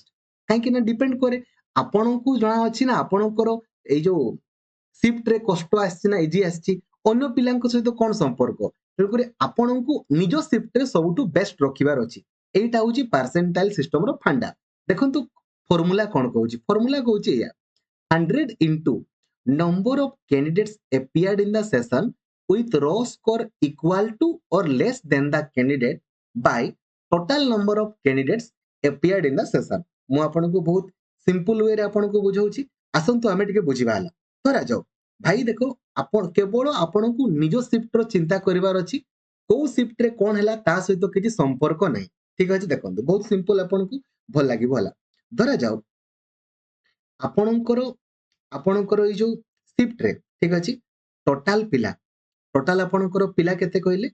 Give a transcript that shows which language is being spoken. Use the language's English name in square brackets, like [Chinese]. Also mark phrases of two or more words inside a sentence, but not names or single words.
[Odia] କାହିଁକି ନା ଡିପେଣ୍ଡ କରେ, ଆପଣଙ୍କୁ ଜଣା ଅଛି ନା ଆପଣଙ୍କର ଏଇ ଯୋଉ ସିଫ୍ଟରେ କଷ୍ଟ ଆସିଛି ନା ଇଜି ଆସିଛି, ଅନ୍ୟ ପିଲାଙ୍କ ସହିତ କଣ ସମ୍ପର୍କ। ତେଣୁକରି ଆପଣଙ୍କୁ ନିଜ ସିଫ୍ଟରେ ସବୁଠୁ ବେଷ୍ଟ ରଖିବାର ଅଛି। ଏଇଟା ହଉଛି [English] percentile system [Odia] ଫାଣ୍ଡା। ଦେଖନ୍ତୁ ଫର୍ମୁଲା କଣ କହୁଛି? ଫର୍ମୁଲା କହୁଛି ଏଇଆ, [English] 100 into number of candidates appeared in the session with raw score equal to or less than the candidate by total number of candidates appeared in the session। [Odia] ମୁଁ ଆପଣଙ୍କୁ ବହୁତ [English] simple way [Odia] ଆପଣଙ୍କୁ ବୁଝାଉଛି, ଆସନ୍ତୁ ଆମେ ଟିକେ ବୁଝିବା ହେଲା। ଧରାଯାଉ ଭାଇ ଦେଖ, ଆପଣ କେବଳ ଆପଣଙ୍କୁ ନିଜ ସିଫ୍ଟର ଚିନ୍ତା କରିବାର ଅଛି, କୋଉ ସିଫ୍ଟରେ କଣ ହେଲା ତା ସହିତ କିଛି ସମ୍ପର୍କ ନାହିଁ। ଠିକ ଅଛି? ଦେଖନ୍ତୁ ବହୁତ ସିମ୍ପଲ, ଆପଣଙ୍କୁ ଭଲ ଲାଗିବ ହେଲା। ଧରାଯାଉ ଆପଣଙ୍କର ଆପଣଙ୍କର ଏଇ ଯୋଉ ସିଫ୍ଟରେ, ଠିକ ଅଛି, ଟୋଟାଲ ପିଲା, ଟୋଟାଲ ଆପଣଙ୍କର ପିଲା କେତେ କହିଲେ?